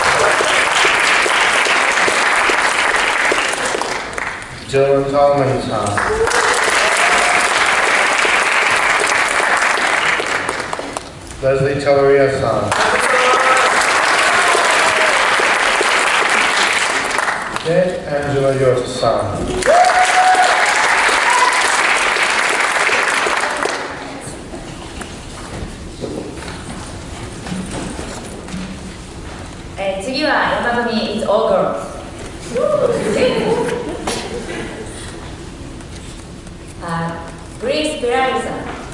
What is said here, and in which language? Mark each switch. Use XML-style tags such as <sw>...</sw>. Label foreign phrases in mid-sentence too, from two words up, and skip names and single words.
<en>Dylan Tallman song. Leslie Telleria song. Angela Yost song.</en> <ja>次は山組 It's All Girls。グレイス・ベラリさん。</ja>